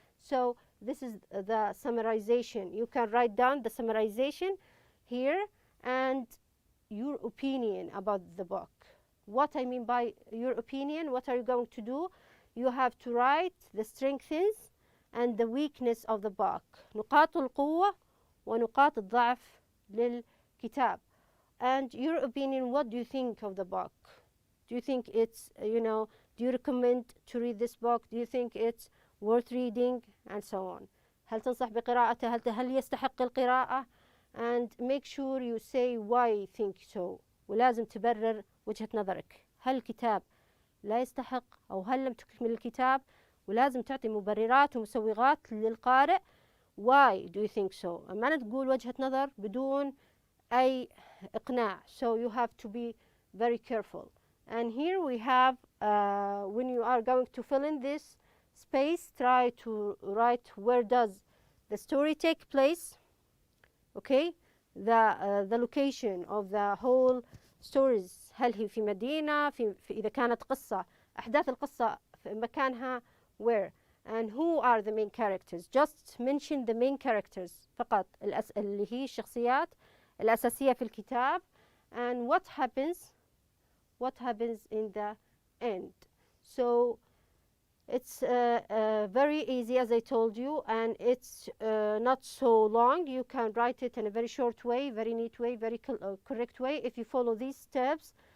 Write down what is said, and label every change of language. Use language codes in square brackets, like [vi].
[en] So this is the summarization. You can write down the summarization here and your opinion about the book. What I mean by your opinion, what are you going to do? You have to write the strengths and the weakness of the book. [ar] نقاط القوة ونقاط الضعف للكتاب. [en] And your opinion, what do you think of the book? Do you think it's, do you recommend to read this book? Do you think it's worth reading? And so on. [ar] هل تنصح بقراءته؟ هل يستحق القراءة؟ [en] And make sure you say why you think so. [ar] ولازم تبرر وجهة نظرك. هل الكتاب لا يستحق أو هل لم تكمل الكتاب؟ ولازم تعطي مبررات ومسوغات للقارئ. [en] Why do you think so? [ar] ما تقول وجهة نظر بدون أي إقناع. [en] So you have to be very careful. And here we have, when you are going to fill in this space, try to write where does the story take place. Okay, the location of the whole stories. [ar] هل هي في مدينة؟ إذا كانت قصة، أحداث القصة في مكانها [en] where. And who are the main characters? Just mention the main characters [ar] فقط، اللي هي الشخصيات الأساسية في الكتاب. [en] And what happens in the end. So it's very easy, as I told you, and it's not so long. You can write it in a very short way, very neat way, very correct way if you follow these steps.